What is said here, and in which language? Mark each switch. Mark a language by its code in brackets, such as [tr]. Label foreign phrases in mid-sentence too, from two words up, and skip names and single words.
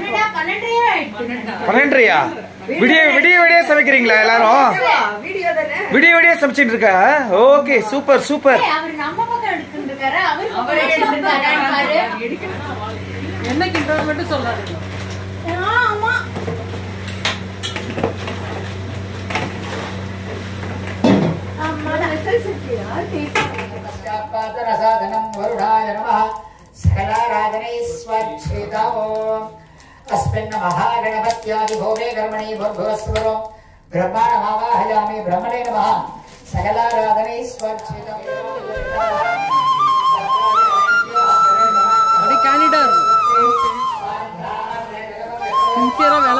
[ta] 12:30 விடிய சமைக்கிறீங்களா எல்லாரும்? விடிய சமைச்சிட்டு இருக்கா? ஓகே, சூப்பர் சூப்பர். அவர் நம்ம பக்கம் எடுத்துட்டு இருக்காரு. அவர் எடுத்துட்டாரு. என்ன கிண்டல் மட்டும் சொல்லாதீங்க. ஆமா, [sa] रसाधनम् वरुणाय नमः सकलाराधनैस्वर्चितो अस्मिन् महागणपत्यादिभोगे कर्मणि भूर्भुवस्वरो ब्रह्माणमावाहयामि ब्रह्मणे नमः सकलाराधनैस्वर्चितो अरे कैनेडा सिंसियर